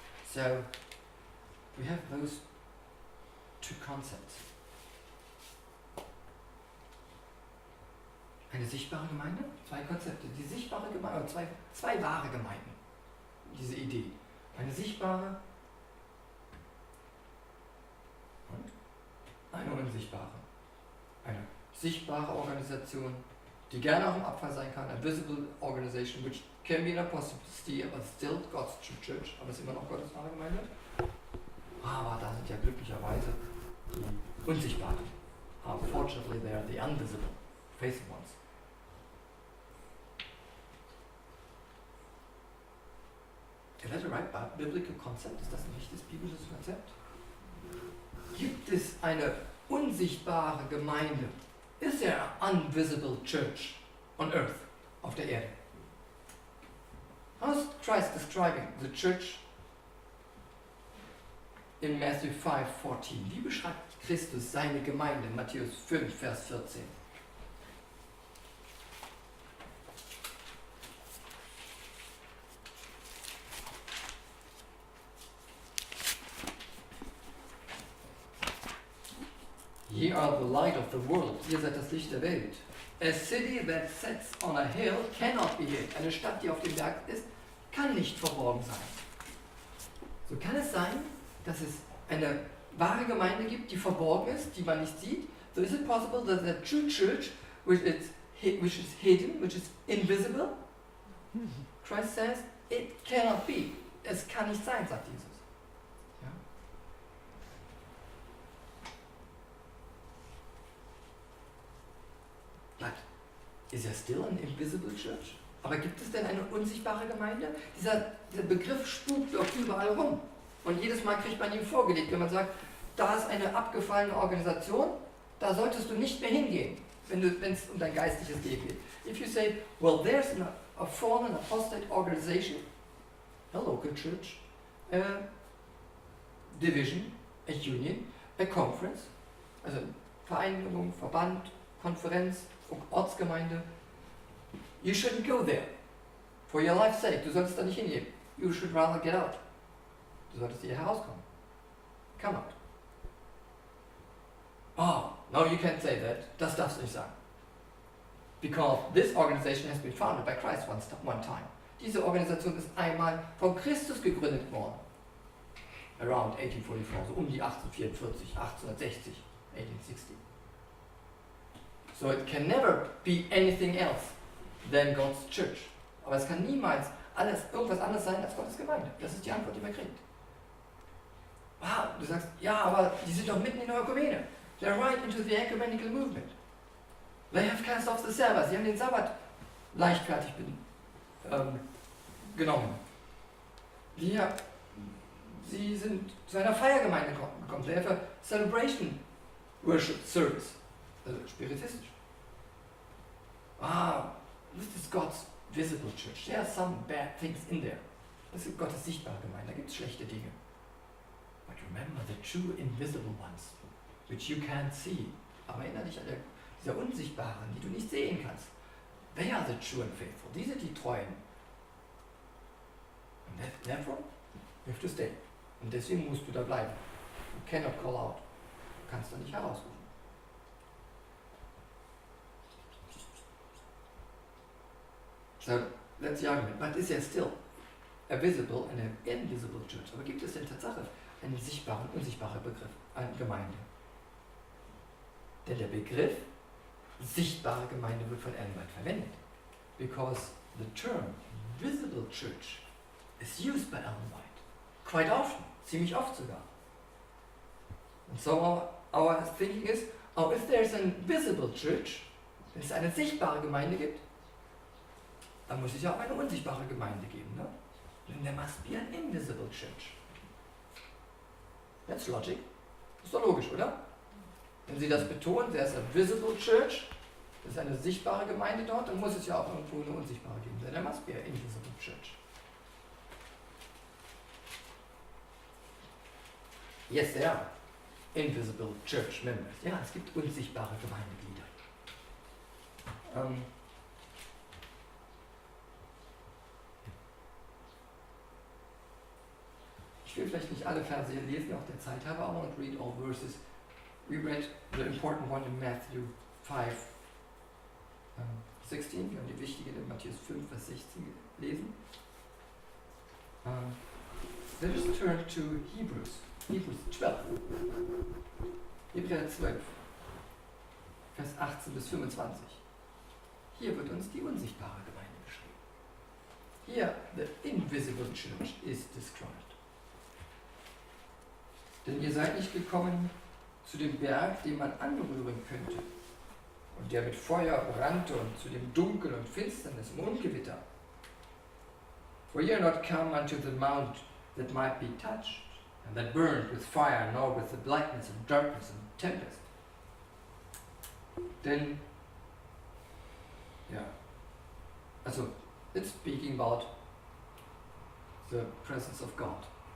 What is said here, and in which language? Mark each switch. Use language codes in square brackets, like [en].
[en] So, we have those two concepts. [de] Eine sichtbare Gemeinde, zwei Konzepte. Die sichtbare Gemeinde, zwei wahre Gemeinden, diese Idee. Eine sichtbare und eine unsichtbare. Eine sichtbare Organisation, die gerne auch im Abfall sein kann. [en] A visible organization, which can be an apostasy, but still God's church, [de] aber es ist immer noch Gottes wahre Gemeinde. Aber da sind ja glücklicherweise die unsichtbaren. [en] Unfortunately, they are the invisible, faithful ones. Is that a right biblical concept? [de] Ist das ein richtiges biblisches Konzept? Gibt es eine unsichtbare Gemeinde? [en] Is there an invisible church on earth, [de] auf der Erde? [en] How is Christ describing the church in Matthew 5:14? [de] Wie beschreibt Christus seine Gemeinde in Matthäus 5, Vers 14? [en] Ye are the light of the world. [de] Ihr seid das Licht der Welt. [en] A city that sits on a hill cannot be hid. [de] Eine Stadt, die auf dem Berg ist, kann nicht verborgen sein. So kann es sein, dass es eine wahre Gemeinde gibt, die verborgen ist, die man nicht sieht. [en] So is it possible that the true church, which is hidden, which is invisible? Christ says It cannot be. [de] Es kann nicht sein, sagt Jesus. Ja? [en] But is there still an invisible church? [de] Aber gibt es denn eine unsichtbare Gemeinde? Dieser Begriff spukt doch überall rum. Und jedes Mal kriegt man ihn vorgelegt, wenn man sagt, da ist eine abgefallene Organisation, da solltest du nicht mehr hingehen, wenn es um dein geistliches Leben geht. [en] If you say, well, there's a fallen apostate organization, a local church, a division, a union, a conference, [de] also Vereinigung, Verband, Konferenz, Ortsgemeinde, [en] you shouldn't go there. For your life's sake, [de] du solltest da nicht hingehen. [en] You should rather get out. [de] Du solltest hier herauskommen. [en] Come out. Oh, no, you can't say that. [de] Das darfst du nicht sagen. [en] Because this organization has been founded by Christ one time. [de] Diese Organisation ist einmal von Christus gegründet worden. [en] Around [de] 1844, so um die 1844, 1860, 1860. [en] So it can never be anything else than God's church. [de] Aber es kann niemals irgendwas anderes sein als Gottes Gemeinde. Das ist die Antwort, die man kriegt. Wow, du sagst, ja, aber die sind doch mitten in der Ökumene. [en] They're right into the ecumenical movement. They have cast off the Sabbath. [de] Sie haben den Sabbat leichtfertig genommen. Sie sind zu einer Feiergemeinde gekommen. [en] They have a celebration worship service. [de] Also spiritistisch. [en] This is God's visible church. There are some bad things in there. [de] Das ist Gottes sichtbare Gemeinde. Da gibt es schlechte Dinge. [en] But remember the true invisible ones, which you can't see. [de] Aber erinnere dich an dieser unsichtbaren, die du nicht sehen kannst. [en] They are the true and faithful. [de] Die sind die Treuen. [en] And therefore, you have to stay. [de] Und deswegen musst du da bleiben. [en] You cannot call out. [de] Du kannst da nicht herausrufen. [en] So, that's the argument. But is there still a visible and an invisible church? [de] Aber gibt es denn Tatsache einen sichtbaren und unsichtbaren Begriff, eine Gemeinde? Denn der Begriff sichtbare Gemeinde wird von Ellen White verwendet. [en] Because the term visible church is used by Ellen White. Quite often, [de] ziemlich oft sogar. [en] And so our thinking is, if there's an visible church, [de] wenn es eine sichtbare Gemeinde gibt, dann muss es ja auch eine unsichtbare Gemeinde geben. Ne? [en] Then there must be an invisible church. That's logic. [de] Ist doch logisch, oder? Wenn Sie das betonen, [en] there's a visible church, [de] das ist eine sichtbare Gemeinde dort, dann muss es ja auch irgendwo eine unsichtbare geben. [en] Then there must be an invisible church. Yes, there are invisible church members. [de] Ja, es gibt unsichtbare Gemeindeglieder. Ich will vielleicht nicht alle Verse hier lesen, auch der Zeit habe, [en] I won't read all verses. We read the important one in Matthew 5, 16. [de] Wir haben die wichtige in Matthäus 5, Vers 16 gelesen. [en] Let us turn to Hebrews 12. [de] Hebräer 12, Vers 18 bis 25. Hier wird uns die unsichtbare Gemeinde beschrieben. Hier, [en] the invisible church is described. [de] Denn ihr seid nicht gekommen zu dem Berg, den man anrühren könnte und der mit Feuer brannte und zu dem Dunkel und Finsternis und Ungewitter. [en] For ye are not come unto the mount that might be touched, and that burned with fire, nor with the blackness and darkness and tempest. [de] Denn, ja, also, [en] it's speaking about the presence of God.